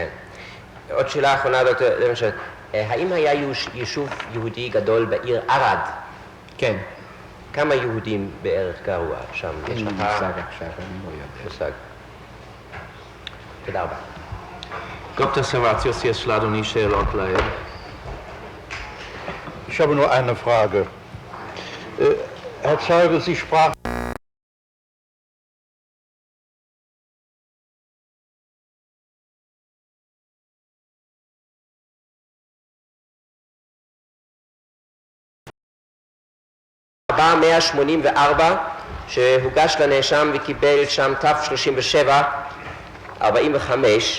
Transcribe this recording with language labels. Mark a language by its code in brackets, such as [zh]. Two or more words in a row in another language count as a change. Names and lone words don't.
[he] עוד שאלה אחרונה, דוקטור דמשק, האם היה יישוב יהודי גדול בעיר ערד? כן. כמה יהודים בערך גרו שם? אין לי מושג עכשיו, אני לא יודע. מושג. תודה רבה. Dr. Servatius, יש לאדוני שאלות לעיל. [de] Ich habe nur eine Frage. Herr Zeuge, Sie sprachen [he] הבא 184 שהוגש לנאשם וקיבל שם תו 37 45.